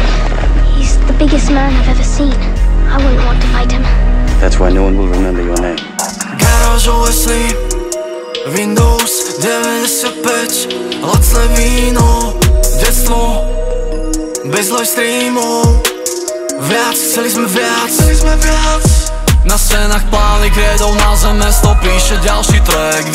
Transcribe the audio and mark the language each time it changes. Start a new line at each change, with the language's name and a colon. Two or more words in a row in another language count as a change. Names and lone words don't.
English: He's the biggest man I've ever seen. I wouldn't want to fight him. That's why no one will remember your name.
Slovak: Garážové sny, Windows 95, lacné víno, detstvo, bez
English: live streamov.
Slovak: Viac, chceli sme viac. Na scénach plány kredov, na zem mesto píše ďalší track.